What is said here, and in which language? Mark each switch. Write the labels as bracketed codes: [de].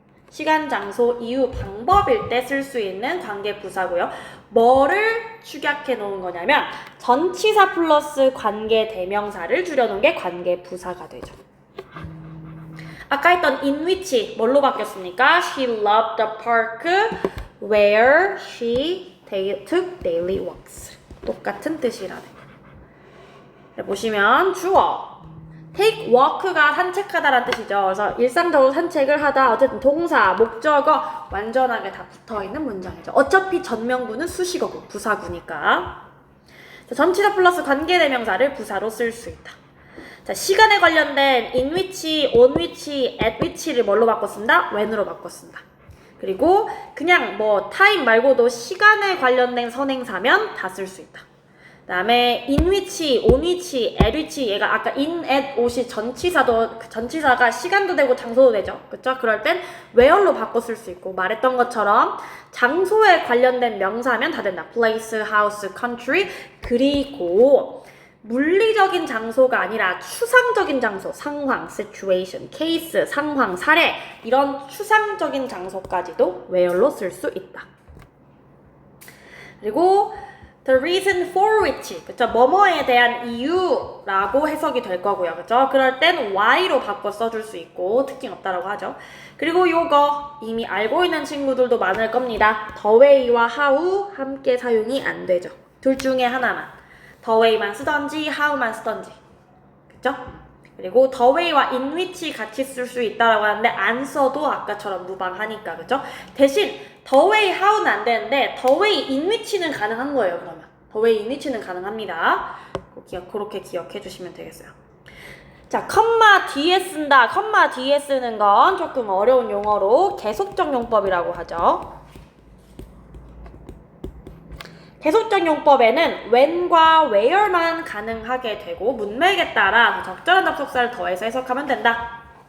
[ko] 시간, 장소, 이유, 방법일 때 쓸 수 있는 관계부사고요. 뭐를 축약해 놓은 거냐면 전치사 플러스 관계대명사를 줄여놓은 게 관계부사가 되죠. 아까 했던 in which 뭘로 바뀌었습니까? [en] She loved the park where she took daily walks. [ko] 똑같은 뜻이라는 거. 보시면 주어 take walk가 산책하다라는 뜻이죠. 그래서 일상적으로 산책을 하다 어쨌든 동사, 목적어 완전하게 다 붙어있는 문장이죠. 어차피 전명구는 수식어구, 부사구니까. 자, 전치사 플러스 관계대명사를 부사로 쓸 수 있다. 자, 시간에 관련된 in which, on which, at which를 뭘로 바꿨습니다? when으로 바꿨습니다. 그리고 그냥 뭐 time 말고도 시간에 관련된 선행사면 다 쓸 수 있다. 그다음에 in which, on which, at which 얘가 아까 in, at, out이 전치사가 시간도 되고 장소도 되죠. 그쵸? 그럴 땐 where로 바꿔 쓸 수 있고 말했던 것처럼 장소에 관련된 명사면 다 된다. [en] place, house, country. [ko] 그리고 물리적인 장소가 아니라 추상적인 장소, 상황, situation, case, 상황, 사례 이런 추상적인 장소까지도 where로 쓸 수 있다. [en] 그리고 the reason for which, 그쵸? [ko] 뭐뭐에 대한 이유라고 해석이 될 거고요. 그쵸? 그럴 땐 why로 바꿔 써줄 수 있고 특징 없다라고 하죠. 그리고 요거 이미 알고 있는 친구들도 많을 겁니다. the way와 how 함께 사용이 안 되죠. 둘 중에 하나만. the way만 쓰던지 how만 쓰던지. 그쵸? 그리고 the way와 in which 같이 쓸 수 있다라고 하는데 안 써도 아까처럼 무방하니까. 그쵸? 대신 the way, how는 안 되는데 the way, in which는 가능한 거예요. 그러면 the way, in which는 가능합니다. 그렇게 기억해 주시면 되겠어요. 자, 컴마 뒤에 쓴다. 컴마 뒤에 쓰는 건 조금 어려운 용어로 계속적 용법이라고 하죠. 계속적 용법에는 when과 where만 가능하게 되고 문맥에 따라 적절한 접속사를 더해서 해석하면 된다.